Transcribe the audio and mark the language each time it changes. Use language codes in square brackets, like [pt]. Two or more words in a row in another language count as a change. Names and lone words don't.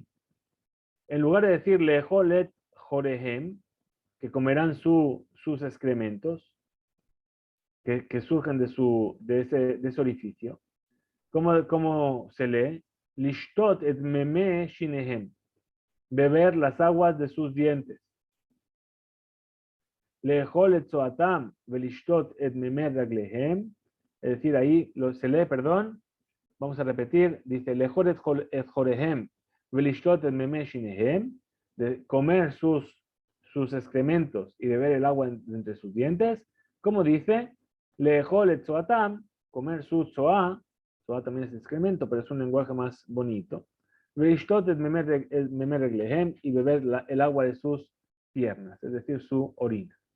[es] En lugar de decir [he] לאכול את חוריהם, [es] que comerán sus excrementos, que surgen de ese orificio, ¿cómo se lee? [he] לשתות את מימי שיניהם. [es] Beber las aguas de sus dientes. [he] לאכול את צואתם ולשתות את מימי רגליהם. [es] Es decir, ahí se lee, perdón, vamos a repetir, dice [he] לאכול את חוריהם ולשתות את מימי שיניהם. [es] De comer sus excrementos y beber el agua entre sus dientes. ¿Cómo dice? [he] לאכול את צואתם, [es] comer su zoa. Zoa también es excremento, pero es un lenguaje más bonito. [he] ולשתות את מימי רגליהם, [es] y beber el agua de sus piernas, es decir, su orina.